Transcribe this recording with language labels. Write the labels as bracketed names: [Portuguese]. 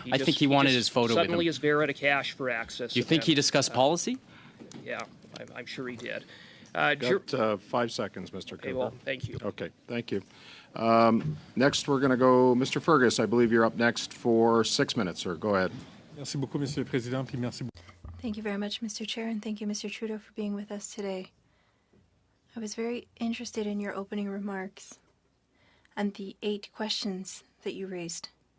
[English] I think he wanted his photo with him. Suddenly is there at a cash for access. Do you think he discussed policy? Yeah, I'm sure he did. Got 5 seconds, Mr. Okay, Cooper. well, thank you. Okay, thank you. Next, we're going to go, Mr. Fergus, I believe you're up next for 6 minutes, sir. Go ahead. [French] Merci beaucoup, Monsieur le Président, puis merci beaucoup. [English] Thank you very much, Mr. Chair, and thank you, Mr. Trudeau, for being with us today. I was very interested in your opening remarks and the 8 questions that you raised.